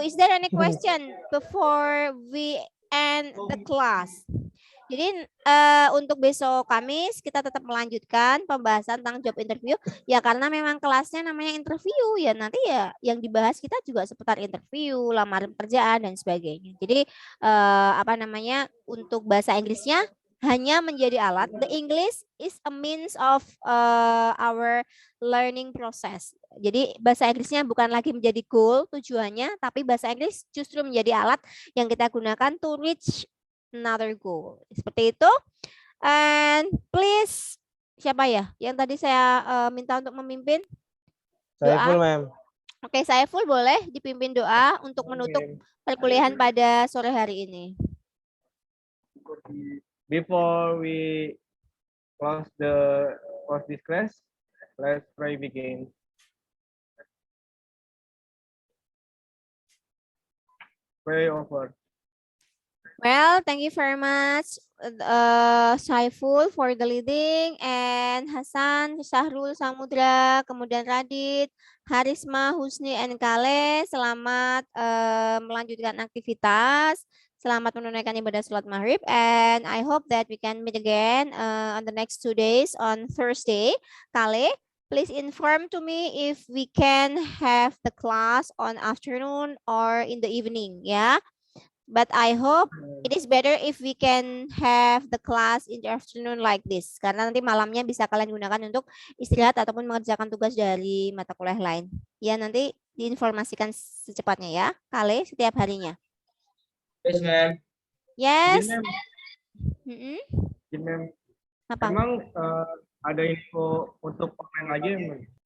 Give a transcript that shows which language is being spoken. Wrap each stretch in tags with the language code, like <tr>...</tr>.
<en>Is there any question before we end the class?</en> <id>Jadi untuk besok Kamis kita tetap melanjutkan pembahasan tentang job interview ya, karena memang kelasnya namanya interview ya, nanti ya yang dibahas kita juga seputar interview, lamaran pekerjaan dan sebagainya. Jadi apa namanya, untuk bahasa Inggrisnya hanya menjadi alat.</id> <en>The English is a means of our learning process.</en> <id>Jadi bahasa Inggrisnya bukan lagi menjadi goal tujuannya, tapi bahasa Inggris justru menjadi alat yang kita gunakan</id> <en>to reach another goal.</en> <id>Seperti itu.</id> <en>And please,</en> <id>siapa ya yang tadi saya minta untuk memimpin? Saiful, Doa. Mem. Oke, Saiful boleh dipimpin doa untuk menutup perkuliahan pada sore hari ini.</id> <en>Before we close this class, let's pray begin. Pray over. Well, thank you very much, Saiful for the leading, and Hasan, Syahrul, Samudra, kemudian Radit, Harisma, Husni, and Kale.</en> <id>Selamat melanjutkan aktivitas. Selamat menunaikan ibadah sholat maghrib,</id> <en>and I hope that we can meet again on the next 2 days on Thursday. Kale, please inform to me if we can have the class on afternoon or in the evening, ya. But I hope it is better if we can have the class in the afternoon like this.</en> <id>Karena nanti malamnya bisa kalian gunakan untuk istirahat ataupun mengerjakan tugas dari mata kuliah lain. Ya, nanti diinformasikan secepatnya ya, Kale, setiap harinya.</id> <en>Yes, Mem. Yes. Mem.</en> <id>Apa? Emang ada info untuk online lagi, Mem?</id>